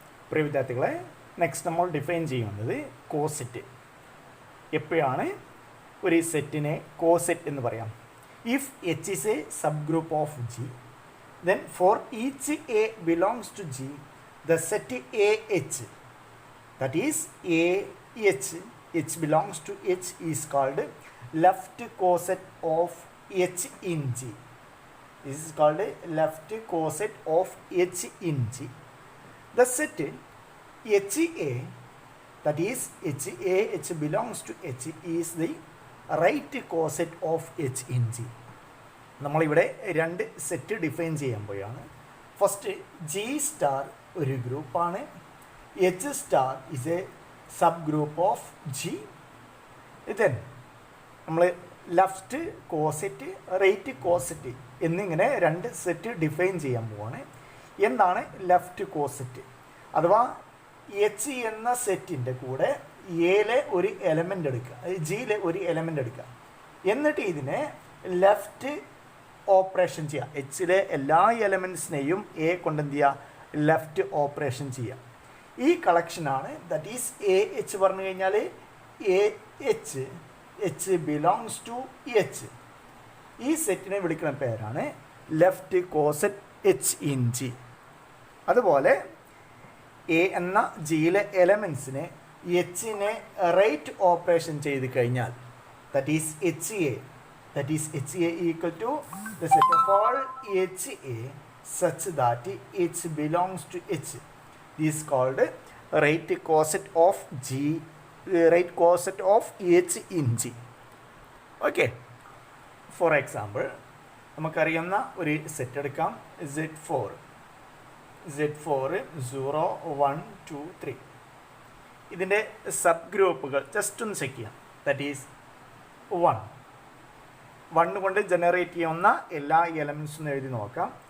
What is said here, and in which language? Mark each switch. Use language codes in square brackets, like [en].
[ml] പ്രിയ വിദ്യാർത്ഥികളെ, നെക്സ്റ്റ് നമ്മൾ ഡിഫൈൻ ചെയ്യുന്നത് കോസെറ്റ്. എപ്പോഴാണ് ഒരു സെറ്റിനെ കോസെറ്റ് എന്ന് പറയാം? If H is A sub group of G, [en] then for each A belongs to G, the set AH, that is AH, H belongs to H, is called left coset of H in G. This is called left coset of H in G. The set HA, that is HA, H belongs to H, is the right coset of H in G. [ml] നമ്മളിവിടെ രണ്ട് set define ചെയ്യാൻ പോയാണ്. [en] First G star ഒരു ഗ്രൂപ്പാണ്. H star is a subgroup of G. [ml] Then നമ്മൾ left coset, right coset എന്നിങ്ങനെ രണ്ട് set define ചെയ്യാൻ പോവാണ്. എന്താണ് ലെഫ്റ്റ് കോസെറ്റ്? അഥവാ എച്ച് എന്ന സെറ്റിൻ്റെ കൂടെ എയിലെ ഒരു എലമെൻ്റ് എടുക്കുക, ജിയിലെ ഒരു എലമെൻ്റ് എടുക്കുക, എന്നിട്ട് ഇതിനെ ലെഫ്റ്റ് ഓപ്പറേഷൻ ചെയ്യുക. എച്ചിലെ എല്ലാ എലമെൻറ്റ്സിനെയും എ കൊണ്ട് എന്ത് ചെയ്യുക? ലെഫ്റ്റ് ഓപ്പറേഷൻ ചെയ്യുക. ഈ കളക്ഷനാണ്, [en] that is A H [ml] പറഞ്ഞു കഴിഞ്ഞാൽ A H, H belongs to H. ഈ സെറ്റിനെ വിളിക്കുന്ന പേരാണ് left coset H in G. അതുപോലെ എ എന്ന ജിയിലെ എലമെൻസിനെ എച്ചിനെ റൈറ്റ് ഓപ്പറേഷൻ ചെയ്ത് കഴിഞ്ഞാൽ [en] That is H A, that is HA equal to the set of all HA such that H belongs to H. This is called right coset of G, right coset of H in G. Okay. For example, [ml] നമുക്കറിയുന്ന ഒരു set എടുക്കാം, Z4. Z4 0 1 2 3. ഇതിൻ്റെ sub ഗ്രൂപ്പുകൾ just ഒന്ന് check ചെയ്യാം. [en] that is [ml] 1 കൊണ്ട് generate ചെയ്യുന്ന എല്ലാ എലമെൻറ്റ്സും എഴുതി നോക്കാം.